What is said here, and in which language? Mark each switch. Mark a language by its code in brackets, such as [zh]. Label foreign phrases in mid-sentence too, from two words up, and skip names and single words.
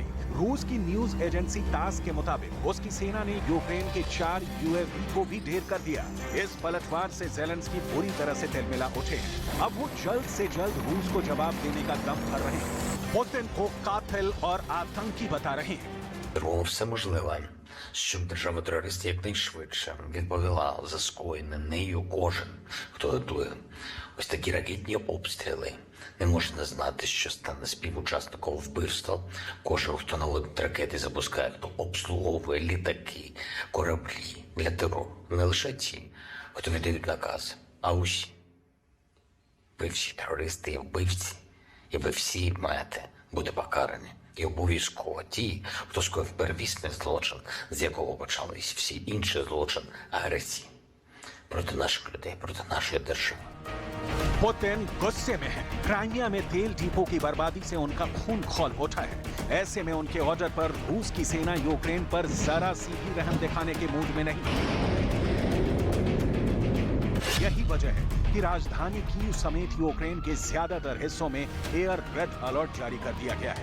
[hi] रूस की [en] news agency [hi] तास के मुताबिक उसकी सेना ने यूक्रेन के 4 यूएवी को भी ढेर कर दिया। इस पलटवार से ज़ेलेंस्की बुरी तरह से तिलमिला उठे। अब वो जल्द से जल्द रूस को जवाब देने का दम भर रहे हैं। पुतिन को कातिल और आतंकी बता रहे हैं। [uk] Робимо все можливе, щоб держава-терорист якнайшвидше відповіла за скоєне нею кожен, хто готує ось такі ракетні обстріли. Не можна знати, що стане співучасником вбивства. Кожен, хто наводить ракети, запускає, хто обслуговує літаки, кораблі для терору. Не лише ті, хто віддають накази, а усі. Ви всі терористи і вбивці, і ви всі маєте бути покарані. І обов'язково ті, хто скоїв первісний злочин, з якого почались всі інші злочин агресії проти наших людей, проти нашої держави. [hi] पुतिन गुस्से में है। क्राइमिया में तेल डिपो की बर्बादी से उनका खून खौल उठा है। ऐसे में उनके ऑर्डर पर रूस की सेना यूक्रेन पर जरा सी भी रहम दिखाने के मूड में नहीं। यही वजह है कि राजधानी कीव समेत यूक्रेन के ज्यादातर हिस्सों में [en] air raid alert [hi] जारी कर दिया गया है।